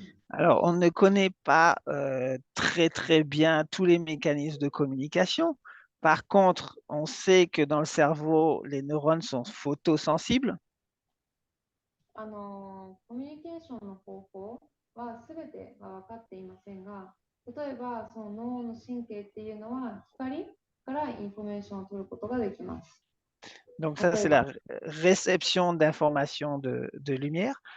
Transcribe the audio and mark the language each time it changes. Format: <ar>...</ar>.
<fr>Alors, on ne connaît pas très très bien tous les mécanismes de communication. Par contre, on sait que dans le cerveau, les neurones sont photosensibles.</fr> <ja>コミュニケーションの方法は全ては分かっていませんが、例えばその脳の神経っていうのは光からインフォメーションを取ることができます。</ja> <fr>Donc ça, c'est la réception d'informations de lumière.</fr>